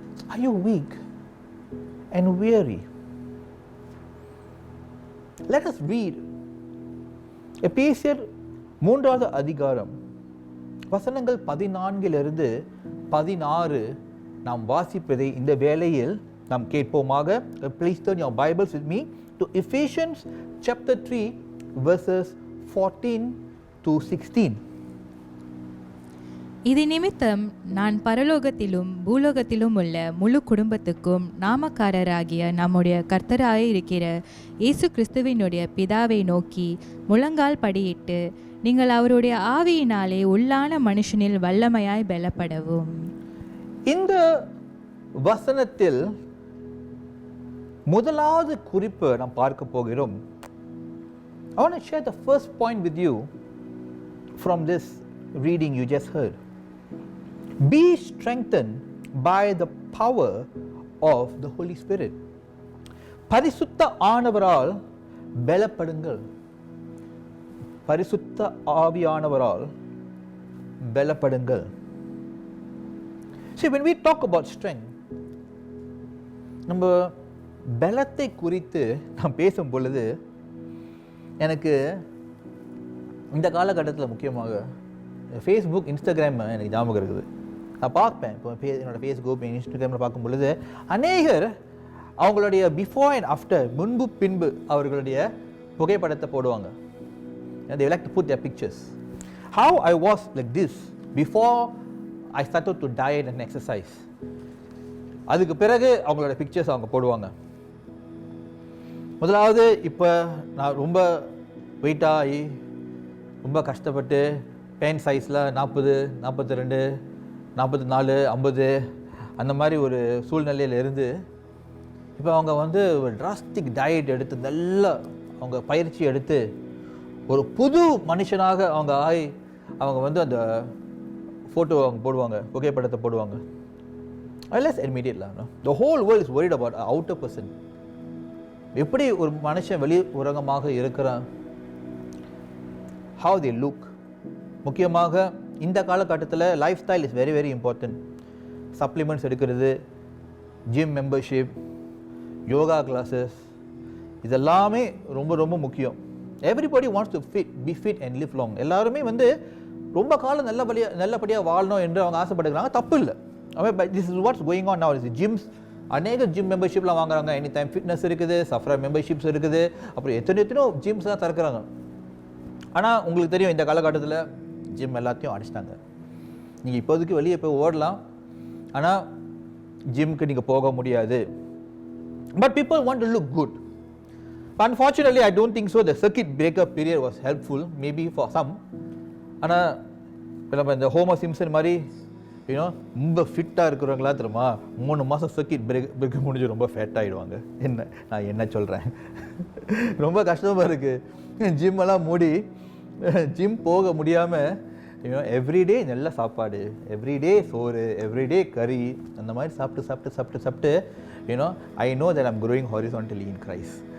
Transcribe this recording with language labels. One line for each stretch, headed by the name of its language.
English: Are you weak and weary? Let us read
Tamil: எபேசியர் 3வது அதிகாரம் வசனங்கள் 14 16 நாம் வாசிப்பதை இந்த வேளையில் நாம் கேட்போமாக.
English: Please turn your Bibles with me to Ephesians chapter 3 verses 14 to 16.
Tamil: இது நிமித்தம் நான் பரலோகத்திலும் பூலோகத்திலும் உள்ள முழு குடும்பத்துக்கும் நாமக்காரராகிய நம்முடைய கர்த்தராக இருக்கிற இயேசு கிறிஸ்துவினுடைய பிதாவை நோக்கி முழங்கால் படியிட்டு நீங்கள் அவருடைய ஆவியினாலே உள்ளான மனுஷனில் வல்லமையாய் பலப்படவும். இந்த வசனத்தில் முதலாவது குறிப்பு நாம் பார்க்க போகிறோம்.
English: I want to share the first point with you from this reading you just heard. Be strengthened by the power of the Holy Spirit.
Tamil: பரிசுத்த ஆனவரால் பலப்படுங்கள். பரிசுத்த ஆவியானவரால் பலப்படுங்கள்.
English: See, when we talk about strength,
Tamil: நம்ம பலத்தை குறித்து நாம் பேசும் பொழுது எனக்கு இந்த காலகட்டத்தில் முக்கியமாக ஃபேஸ்புக், இன்ஸ்டாகிராம் எனக்கு ஞாபகம் இருக்குது. நான் பார்ப்பேன். இப்போ என்னோடய ஃபேஸ்புக், இன்ஸ்டாகிராமில் பார்க்கும் பொழுது அநேகர் அவங்களுடைய பிஃபோர் அண்ட் ஆஃப்டர், முன்பு பின்பு அவர்களுடைய புகைப்படத்தை போடுவாங்க.
English: They like to put their pictures. How I was like this before I started to diet and exercise.
Tamil: அதுக்கு பிறகு அவங்களோட பிக்சர்ஸ் அவங்க போடுவாங்க. முதலாவது இப்போ நான் ரொம்ப வெயிட்டாகி ரொம்ப கஷ்டப்பட்டு பேண்ட் சைஸில் 40, 42, 44, 50 அந்த மாதிரி ஒரு சூழ்நிலையில் இருந்து இப்போ அவங்க ஒரு டிராஸ்டிக் டயட் எடுத்து நல்லா அவங்க பயிற்சி எடுத்து ஒரு புது மனுஷனாக அவங்க ஆகி அவங்க அந்த ஃபோட்டோ அவங்க போடுவாங்க, புகைப்படத்தை போடுவாங்க.
English: Let's admit it, no? The whole world is worried about an outer person.
Tamil: எப்படி ஒரு மனுஷன் வெளி உலகமாக இருக்கிறான்,
English: how they look.
Tamil: முக்கியமாக இந்த காலகட்டத்தில்
English: Lifestyle is very very important.
Tamil: Supplements எடுக்கிறது, ஜிம் மெம்பர்ஷிப், யோகா கிளாஸஸ், இதெல்லாமே ரொம்ப ரொம்ப முக்கியம்.
English: Everybody wants to be fit and live long.
Tamil: எல்லாருமே ரொம்ப காலம் நல்லபடியாக வாழணும் என்று அவங்க ஆசைப்படுகிறாங்க, தப்பு இல்லை.
English: This is what's going on now.
Tamil: Cheems, அநேக ஜிம் மெம்பர்ஷிப்லாம் வாங்குறாங்க. எனி டைம் ஃபிட்னஸ் இருக்குது, சஃப்ரா மெம்பர்ஷிப்ஸ் இருக்குது, அப்புறம் எத்தனையோ ஜிம்ஸ் தான் திறக்கிறாங்க. ஆனால் உங்களுக்கு தெரியும், இந்த காலகட்டத்தில் ஜிம் எல்லாத்தையும் அடிச்சிட்டாங்க. நீங்கள் இப்போதைக்கு வெளியே போய் ஓடலாம், ஆனால் ஜிம்க்கு நீங்கள் போக முடியாது.
English: But people want to look good. Unfortunately, I don't think so. The circuit breaker period was helpful, maybe for some.
Tamil: ஆனால் இப்போ இந்த ஹோமர் சிம்சன் மாதிரி ரொம்ப ஃபிட்டாக இருக்கிறவங்களா தெரியுமா, 3 மாதம் சர்க்கிட் பிரேக் முடிஞ்சு ரொம்ப ஃபேட் ஆகிடுவாங்க. நான் என்ன சொல்கிறேன், ரொம்ப கஷ்டமாக இருக்குது. ஜிம் எல்லாம் மூடி ஜிம் போக முடியாமல் எவ்ரிடே நல்ல சாப்பாடு, எவ்ரிடே சோறு, எவ்ரிடே கறி, அந்த மாதிரி சாப்பிட்டு
English: I know that I'm growing horizontally in Christ.